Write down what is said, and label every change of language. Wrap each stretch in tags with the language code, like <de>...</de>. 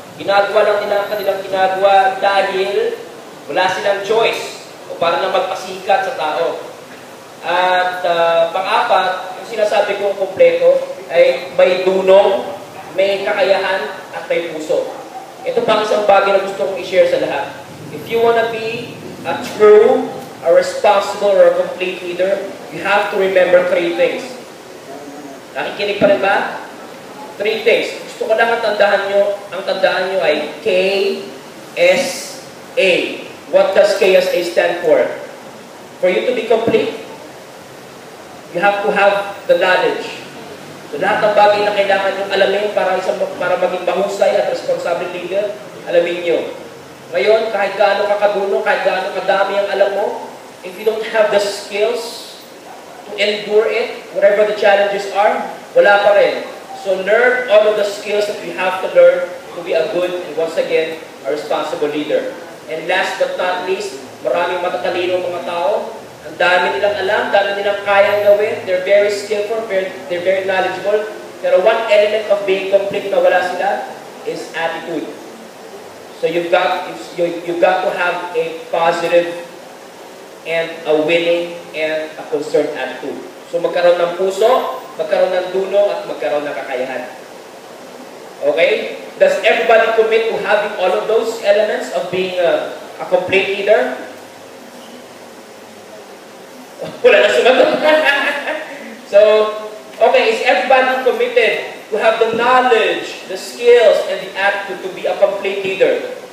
<tl>Ginagawa lang nila ang kanilang ginagawa dahil wala silang choice o para lang magpasikat sa tao. At pang-apat, yung sinasabi kong kompleto ay may dunong, may kakayahan, at may puso. Ito pang isang bagay na gusto kong i-share sa lahat.</tl> <en>If you wanna be a true, a responsible, or a complete leader, you have to remember 3 things.</en> <tl>Nakikinig pa rin ba?</tl> <en>3 things.</en> <tl>Gusto ko lang ang tandaan nyo ay KSA.</tl> <en>What does KSA stand for? For you to be complete, you have to have the knowledge.</en> <tl>So lahat ng bagay na kailangan nyo alamin para maging mahusay at responsible leader, alamin nyo. Ngayon, kahit gaano kakadunong, kahit gaano kadami ang alam mo,</tl> <en>if you don't have the skills to endure it, whatever the challenges are,</en> <tl>wala pa rin.</tl> <en>So learn all of the skills that you have to learn to be a good and once again, a responsible leader. And last but not least,</en> <tl>maraming matatalino mga tao. Ang dami nilang alam, dami nilang kayang gawin.</tl> <en>They're very skillful, they're very knowledgeable. Pero one element of being complete</en> <tl>na wala sila</tl> <en>is attitude. So you've got to have a positive and a willing and a concerned attitude.</en> <tl>So magkaroon ng puso, magkaroon ng dunong, at magkaroon ng kakayahan.</tl> <en>Okay? Does everybody commit to having all of those elements of being a complete leader?</en> <tl>Wala na sumagot.</tl> <en>So, okay, is everybody committed to have the knowledge, the skills, and the attitude to be a complete leader?</en>